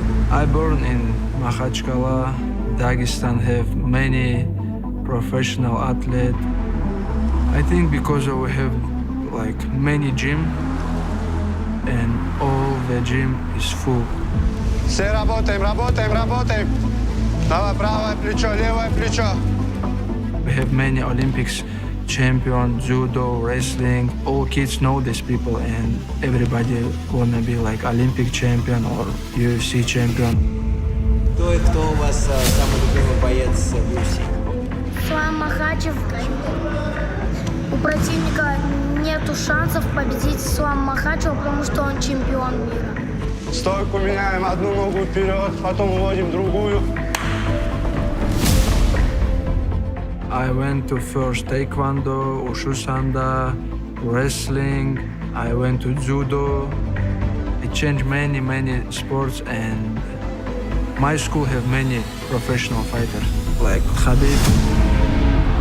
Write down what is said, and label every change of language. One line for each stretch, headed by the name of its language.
English: I born in Makhachkala, Dagestan, have many professional athletes. I think because we have like many gym and all the gym is full.
Russian: Все работаем. Давай, правое плечо, левое плечо.
English: We have many Olympics champion, judo, wrestling. All kids know these people and everybody wanna be like Olympic champion or UFC champion.
Russian: Кто у вас самый любимый боец в UFC? Ислам Махачев. У противника нету шансов победить Ислама Махачева, потому что он чемпион мира. Стойку меняем, одну ногу вперед, потом уводим другую.
English: I went to first taekwondo, wushu sanda, wrestling. I went to judo. I changed many sports, and my school have many professional fighters like Khabib.